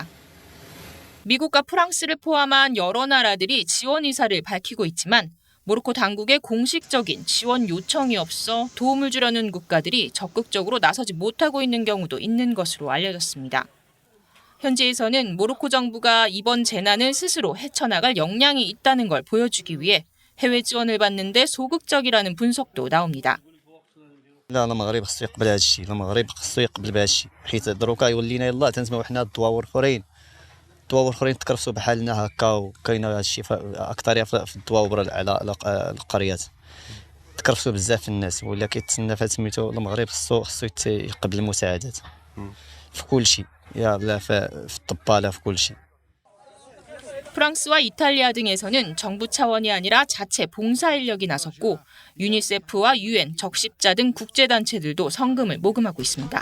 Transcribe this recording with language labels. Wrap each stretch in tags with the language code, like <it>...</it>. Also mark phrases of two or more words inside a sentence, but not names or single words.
<ko>미국과 프랑스를 포함한 여러 나라들이 지원 의사를 밝히고 있지만 모로코 당국의 공식적인 지원 요청이 없어 도움을 주려는 국가들이 적극적으로 나서지 못하고 있는 경우도 있는 것으로 알려졌습니다. 현지에서는 모로코 정부가 이번 재난을 스스로 헤쳐나갈 역량이 있다는 걸 보여주기 위해 해외 지원을 받는 데 소극적이라는 분석도 나옵니다.</ko> <ar>لا المغرب خصو يقبل هذا الشيء، المغرب خصو يقبل بهذا الشيء، حيت دروكا يولينا يلاه تنسمعوا حنا الدواور اخرين تكرفسوا بحالنا هكا، وكاين هذا الشيء اكثريه في الدواور على القريات تكرفسوا بزاف الناس، ولا كيتسنى فسميتو المغرب خصو يقبل المساعدات في كل شيء، لا في الطباله في كل شيء.</ar> <ko>프랑스와 이탈리아 등에서는 정부 차원이 아니라 자체 봉사 인력이 나섰고, 유니세프와 UN, 적십자 등 국제단체들도 성금을 모금하고 있습니다.</ko>